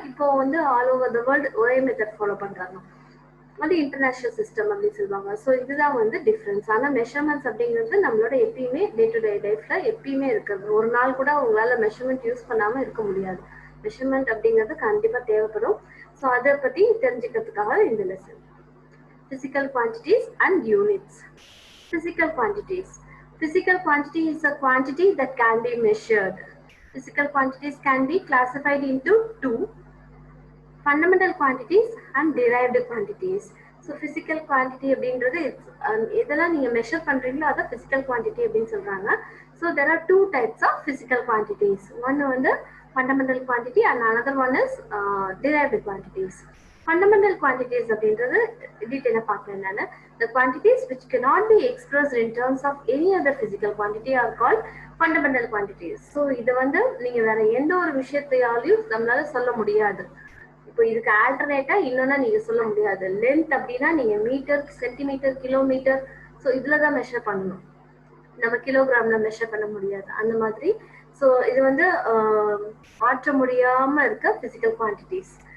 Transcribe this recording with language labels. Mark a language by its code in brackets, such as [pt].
[ta] இப்போ வந்து [en] all over the world [ta] ஒரே மெத்தட் ஃபாலோ பண்றாங்க, அது இன்டர்நேஷனல் சிஸ்டம் அப்படின்னு சொல்லுவாங்க. ஸோ இதுதான் வந்து டிஃப்ரென்ஸ். ஆனால் மெஷர்மெண்ட்ஸ் அப்படிங்கிறது நம்மளோட எப்பயுமே டே டு டே லைஃப்ல எப்பயுமே இருக்கிறது. ஒரு நாள் கூட உங்களால மெஷர்மெண்ட் யூஸ் பண்ணாம இருக்க முடியாது. மெஷர்மெண்ட் அப்படிங்கிறது கண்டிப்பா தேவைப்படும். ஸோ அதை பத்தி தெரிஞ்சுக்கிறதுக்காக இந்த lesson. [en] Physical quantities and units. Physical quantities. Physical quantity is a quantity that can be measured. Physical quantities can be classified into two: fundamental quantities and derived quantities. [ta] So physical quantity அப்படின்றது எதெல்லாம் நீங்க measure பண்றீங்களோ அதை physical quantity அப்படின்னு சொல்றாங்க. [en] So there are two types of physical quantities. One வந்து fundamental quantity and another one is derived quantities. [ta] Fundamental quantities அப்படின்றது டீடைலா பார்க்கலாம். என்னன்னா [en] the quantities which cannot be expressed in terms of any other physical quantity are called fundamental quantities. [ta] So இது வந்து நீங்க வேற எந்த ஒரு விஷயத்தையாலையும் நம்மளால சொல்ல முடியாது. இப்போ இதுக்கு ஆல்டர்னேட்டா இன்னொன்னா நீங்க சொல்ல முடியாது. லென்த் அப்படின்னா நீங்க மீட்டர், சென்டிமீட்டர், கிலோமீட்டர், ஸோ இதுலதான் மெஷர் பண்ணணும், நம்ம கிலோகிராம்ல மெஷர் பண்ண முடியாது. அந்த மாதிரி ஸோ இது வந்து மாற்ற முடியாம இருக்க பிசிக்கல் குவான்டிட்டிஸ்.